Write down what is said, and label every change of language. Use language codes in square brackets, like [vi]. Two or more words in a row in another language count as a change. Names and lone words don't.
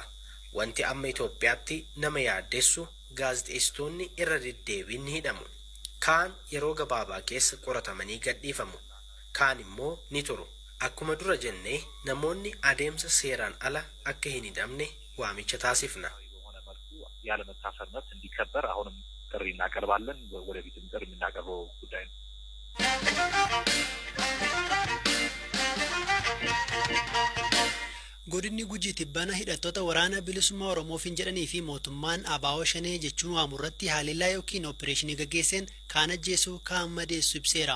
[om] Wanti amma Itoophiyaatti nama yaaddeessu gaazexeessitoonni irra deddeebiin ni hidhamu. Kaan yeroo gabaabaa keessa qoratamanii gadhiifamu. Kaan immoo ni turu. Akkuma dura jennee namoonni adeemsa seeraan ala akka hin hidhamne waamicha taasifna. [am] ያለ መታሰር መብት እንዲከበር አሁንም ጥሪ እናቀርባለን። ወደፊትም ጥሪ የምናቀርበው ጉዳይ ነው። [om] Godinni Gujii tibbana hidhattoota waraana bilisummaa Oromoof jedhanii fi mootummaan ABO shanee jechuun waamurratti haleellaa yookiin opereeshinii gaggeesseen kaan ajjeesuu kaan madeessu ibseera.